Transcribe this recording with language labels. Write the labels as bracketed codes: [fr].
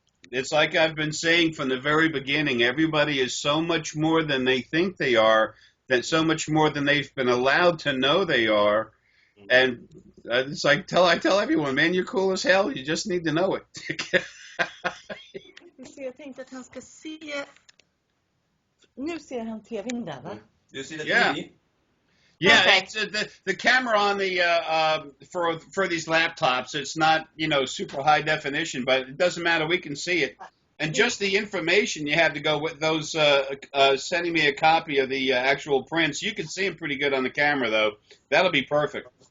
[en] It's like I've been saying from the very beginning, everybody is so much more than they think they are, so much more than they've been allowed to know they are. And it's like, I tell everyone, man, you're cool as hell. You just need to know it. [sv] Jag tänkte att han ska se... Nu ser han tvn där, va? Du ser det [en] Yeah. [sv] TV? [en] Yeah, Perfect. it's the camera on the for these laptops. It's not super high definition, but it doesn't matter. We can see it, and just the information you have to go with those. Sending me a copy of the actual prints. You can see them pretty good on the camera, though. That'll be perfect.